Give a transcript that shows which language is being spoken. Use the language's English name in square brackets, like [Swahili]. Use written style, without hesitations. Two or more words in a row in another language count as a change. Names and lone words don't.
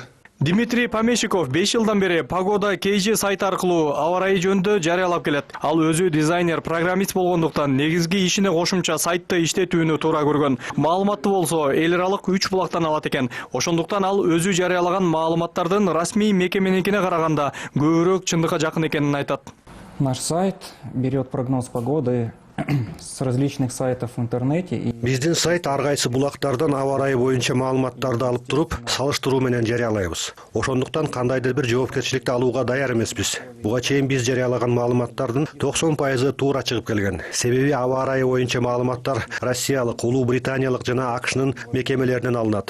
[Kyrgyz] Дмитрий Помещиков 5 жылдан бери Погода KG сайты аркылуу аба ырайы жөнүндө жарыялап келет. Ал өзү дизайнер, программист болгондуктан негизги ишине кошумча сайтты иштетүүнү туура көргөн. Маалыматты болсо эл аралык 3 булактан алат экен. Ошондуктан ал өзү жарыялаган маалыматтардын расмий мекеменикине караганда көбүрөөк чындыкка жакын экенин айтат. [Russian] Наш сайт берет прогноз погоды с различных сайтов в интернете. [Kyrgyz] Биздин сайт ар кайсы булактардан аба ырайы боюнча маалыматтарды алып туруп, салыштыруу менен жарыялайбыз. Ошондуктан кандайдыр бир жоопкерчиликти алууга даяр эмеспиз. Буга чейин биз жарыялаган маалыматтардын 90% туура чыгып келген. Себеби аба ырайы боюнча маалыматтар Россиялык, Улуу Британиялык жана АКШнын мекемелеринен алынат.